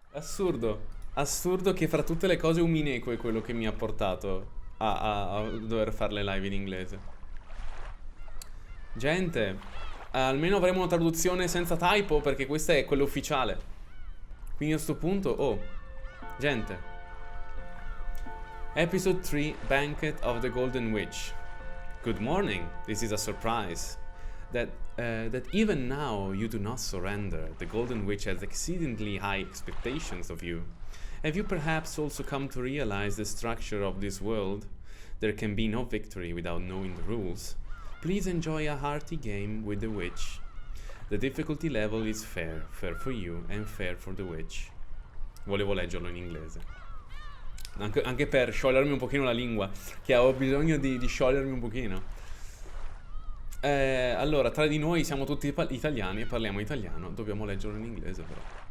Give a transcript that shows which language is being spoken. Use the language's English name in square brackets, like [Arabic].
[Italian] Assurdo che fra tutte le cose Umineko è quello che mi ha portato a dover fare le live in inglese. Gente, almeno avremo una traduzione senza typo perché questa è quella ufficiale. Quindi a sto punto, gente. [English] Episode 3, Banquet of the Golden Witch. Good morning, this is a surprise. That even now you do not surrender. The Golden Witch has exceedingly high expectations of you. Have you perhaps also come to realize the structure of this world? There can be no victory without knowing the rules. Please enjoy a hearty game with the witch. The difficulty level is fair for you and fair for the witch. [Italian] Volevo leggerlo in inglese. Anche per sciogliermi un pochino la lingua, che ho bisogno di sciogliermi un pochino. Allora, tra di noi siamo tutti italiani e parliamo italiano. Dobbiamo leggerlo in inglese però.